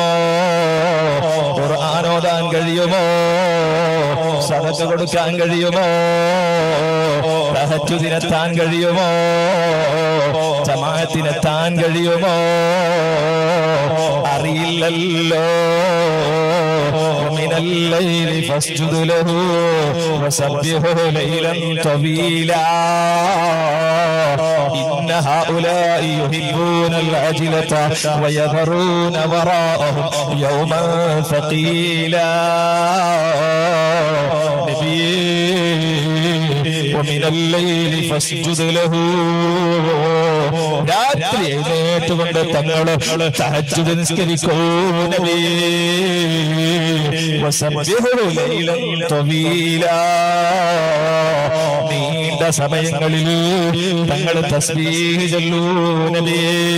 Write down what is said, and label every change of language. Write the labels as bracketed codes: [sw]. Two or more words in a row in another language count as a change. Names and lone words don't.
[ml] ഖുർആൻ ഓതാൻ കഴിയുമോ? സദഖ കൊടുക്കാൻ കഴിയുമോ? തഹജ്ജുദിനെത്താൻ കഴിയുമോ? ജമാഅത്തിനെത്താൻ കഴിയുമോ? അറിയില്ലല്ലോ. [ar] من الليل فاسجد له وسبحه ليلا طويلا إن هؤلاء يحبون العجلة ويذرون وراءهم يوما ثقيلا. ومن الليل فاسجد له. [ml] രാത്രി എഴുന്നേറ്റുകൊണ്ട് തങ്ങള് തഹജ്ജുദ് നിസ്കരിക്കൂ നബിയേ. [ar] وسبحه ليلا طويلا. [ml] നീണ്ട സമയങ്ങളിൽ തങ്ങൾ തസ്ബീഹ് ചൊല്ലൂ നബിയേ.